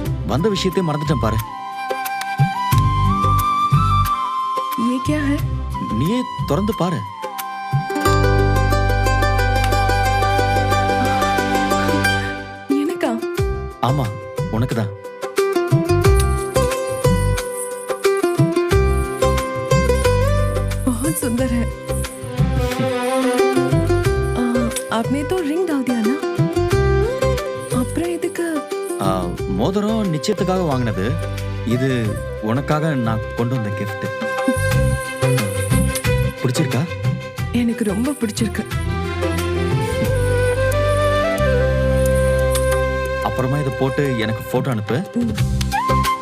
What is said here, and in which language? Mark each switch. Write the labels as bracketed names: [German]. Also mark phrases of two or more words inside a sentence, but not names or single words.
[Tamil] வந்த விஷயத்தையும் மறந்துட்டேன் பாரு. [Hindi] ये क्या है? [Tamil] நீயே திறந்து பாரு. எனக்கா? ஆமா, உனக்குதான். [Hindi] बहुत सुंदर है। आपने तो रिंग डाल दिया ना? [Tamil] அப்புறம் இதுக்கு? மோதிரம் நிச்சயத்துக்காக வாங்கினது. இது உனக்காக நான் கொண்டு வந்த gift. பிடிச்சிருக்கா? எனக்கு ரொம்ப பிடிச்சிருக்கு. அப்புறமா இதை போட்டு எனக்கு போட்டோ அனுப்பு.